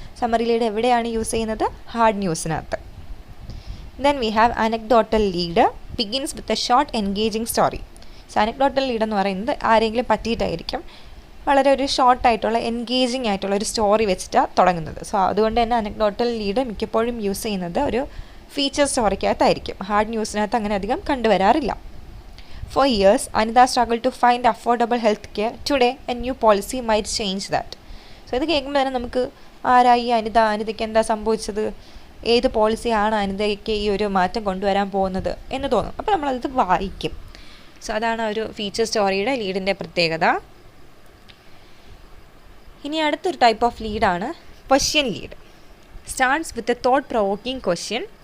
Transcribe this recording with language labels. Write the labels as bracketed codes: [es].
[ml] Summary lead എവിടെയാണ് use ചെയ്യുന്നത്? Hard ന്യൂസിനകത്ത്. [en] Then we have anecdotal lead begins with a short engaging story. [ml] Anecdotal lead എന്ന് പറയുന്നത് ആരെങ്കിലും പറ്റിയിട്ടായിരിക്കും വളരെ ഒരു ഷോർട്ടായിട്ടുള്ള എൻഗേജിങ് ആയിട്ടുള്ള ഒരു സ്റ്റോറി വെച്ചിട്ടാണ് തുടങ്ങുന്നത്. അതുകൊണ്ട് തന്നെ അനക്ഡോട്ടൽ ലീഡ് മിക്കപ്പോഴും യൂസ് ചെയ്യുന്നത് ഒരു ഫീച്ചർ സ്റ്റോറിക്കകത്തായിരിക്കും. ഹാർഡ് ന്യൂസിനകത്ത് അങ്ങനെ അധികം കണ്ടുവരാറില്ല. [en] For years, Anita struggled to find affordable health care. Today, a new policy might change that. [ml] ഇത് കേൾക്കുമ്പോൾ തന്നെ നമുക്ക് ആരായി അനിതയ്ക്ക് എന്താ സംഭവിച്ചത്, ഏത് പോളിസിയാണ് അനിതയ്ക്ക് ഈ ഒരു മാറ്റം കൊണ്ടുവരാൻ പോകുന്നത് എന്ന് തോന്നും. അപ്പോൾ നമ്മളത് വായിക്കും. അതാണ് ഒരു ഫീച്ചർ സ്റ്റോറിയുടെ ലീഡിൻ്റെ പ്രത്യേകത. ഇനി അടുത്തൊരു type of ലീഡാണ് question lead. [en] Starts with a thought provoking question.